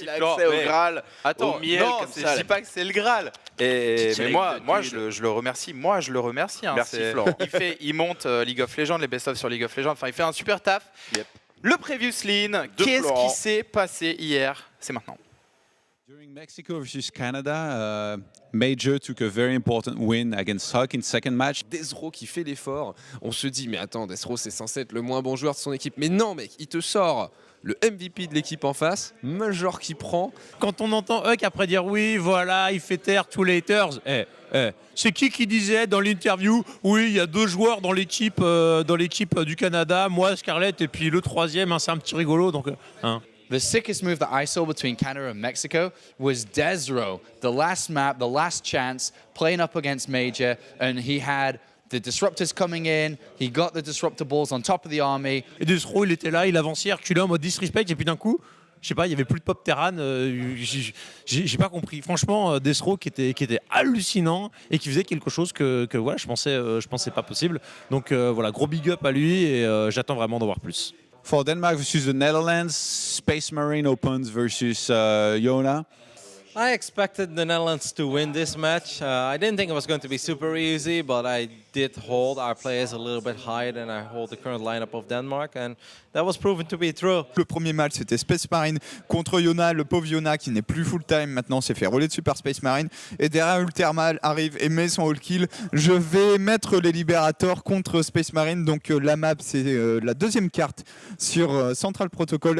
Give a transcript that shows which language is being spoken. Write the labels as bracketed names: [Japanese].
[French] il a accès au Graal, au miel, non, comme ça. Je dis pas que c'est le Graal. Mais moi je le remercie. Moi je le remercie. Hein. Merci Florent. Il monte League of Legends, les best-of sur League of Legends, enfin il fait un super taf. Yep. Le Previously In, qu'est-ce qui s'est passé hier? C'est maintenant. [English] During Mexico versus Canada, Major took a very important win against Huck in second match. [French] Desro qui fait l'effort, on se dit mais attends, Desro c'est censé être le moins bon joueur de son équipe, mais non mec, il te sort le MVP de l'équipe en face, Major qui prend. Quand on entend Huck après dire oui voilà il fait taire tous les haters, c'est qui disait dans l'interview oui il y a 2 joueurs dans l'équipe du Canada, moi Scarlett et puis le 3e, hein, c'est un petit rigolo donc hein. [English] The sickest move that I saw between Canada and Mexico was Desro, the last map, the last chance, playing up against Major, and he had the disruptors coming in, he got the disruptor balls on top of the army. [French] Et Desro, il était là, il avançait, reculait en mode disrespect, et puis d'un coup, je sais pas, il y avait plus de pop Terran, j'ai pas compris. Franchement, Desro qui était hallucinant et qui faisait quelque chose que voilà, je pensais pas possible. Donc voilà, gros big up à lui et j'attends vraiment d'en voir plus. [English] For Denmark versus the Netherlands, Space Marine opens versus Yona. I expected the Netherlands to win this match. I didn't think it was going to be super easy, but I did hold our players a little bit higher than I hold the current lineup of Denmark, and that was proven to be true. [French] Le premier match, c'était Space Marine contre Yona, le pauvre Yona qui n'est plus full-time maintenant, s'est fait rouler dessus par Space Marine. Et derrière, Ultermal arrive et met son all-kill. Je vais mettre les Liberators contre Space Marine. Donc la map, c'est la deuxième carte sur Central Protocol.